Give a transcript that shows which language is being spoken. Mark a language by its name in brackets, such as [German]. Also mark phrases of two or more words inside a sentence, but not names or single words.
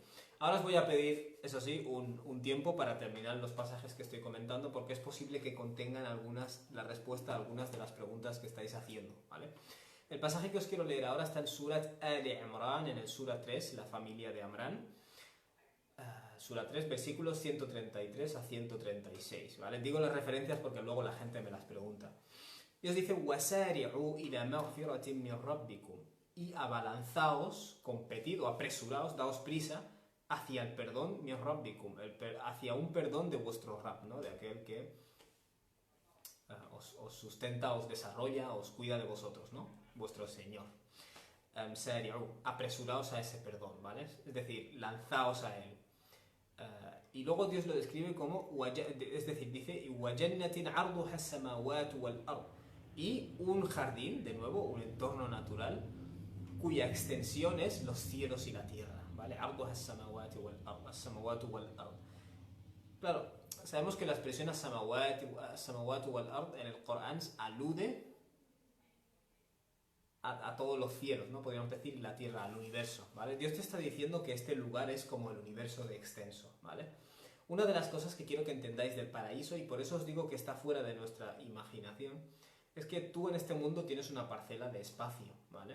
[Spanish] Ahora os voy a pedir, eso sí, un tiempo para terminar los pasajes que estoy comentando, porque es posible que contengan la respuesta a algunas de las preguntas que estáis haciendo, ¿vale? El pasaje que os quiero leer ahora está en Surat Al-Imran, en el Sura 3, la familia de Amrán. Sura 3, versículos 133 a 136, ¿vale? Digo las referencias porque luego la gente me las pregunta. Dios dice, [Arabic] وَسَارِعُوا إِلَى مَغْفِرَةٍ مِّن رَبِّكُمْ, [Spanish] y abalanzaos, competid o apresuraos, daos prisa hacia el perdón, [Arabic] مِّن رَبِّكُمْ, [Spanish] hacia un perdón de vuestro Rabb, ¿no? De aquel que os sustenta, os desarrolla, os cuida de vosotros, ¿no? Vuestro Señor. سَارِعُوا, apresuraos a ese perdón, ¿vale? Es decir, lanzaos a él. Y luego Dios lo describe como, es decir, dice, [Arabic] وَجَنَّةٍ عَرْضُهَا السَّمَاوَاتُ وَالْأَرْضُ, [Spanish] y un jardín, de nuevo, un entorno natural, cuya extensión es los cielos y la tierra, ¿vale? [Arabic] عَرْضُهَا السَّمَاوَاتُ وَالْأَرْضُ. [Spanish] Claro, sabemos que la expresión [Arabic] السَّمَاوَاتُ وَالْأَرْضُ [Spanish] en el Corán alude a todos los cielos, ¿no? Podríamos decir la tierra, al universo, ¿vale? Dios te está diciendo que este lugar es como el universo de extenso, ¿vale? Una de las cosas que quiero que entendáis del paraíso, y por eso os digo que está fuera de nuestra imaginación, es que tú en este mundo tienes una parcela de espacio, ¿vale?